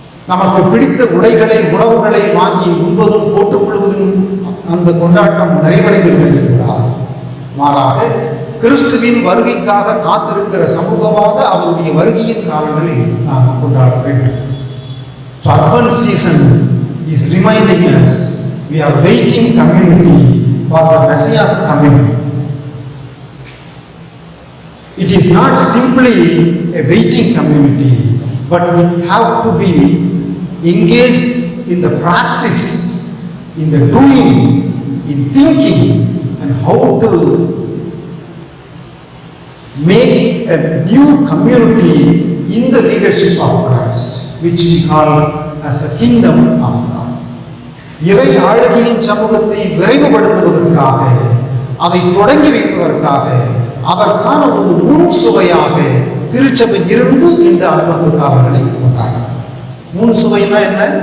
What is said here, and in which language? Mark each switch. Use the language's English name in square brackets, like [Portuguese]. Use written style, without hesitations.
[Tamil] நமக்கு பிடித்த உடைகளை, உணவுகளை வாங்கி உண்பதும் போட்டுக்கொள்வதும் அந்த கொண்டாட்டம் நிறைவடைந்திருக்கிறார். மாறாக கிறிஸ்துவின் வருகைக்காக காத்திருக்கிற சமூகமாக அவருடைய வருகையின் காலங்களை நாம் கொண்டாட வேண்டும். [English] So Advent season is reminding us we are waiting community for the Messiah's coming. It is not simply a waiting community, but we have to be engaged in the praxis, in the doing, in thinking, and how to make a new community in the leadership of Christ, which we call as a kingdom of God. [Tamil] இறை ஆளுகையின் சமூகத்தை விரைவுபடுத்துவதற்காக, அதை தொடங்கி வைப்பதற்காக, அதற்கான ஒரு முன் சுவையாக திருச்சபை இருந்து இந்த அற்புத காலங்களை கொண்டாடும். முன் சுவைனா என்ன?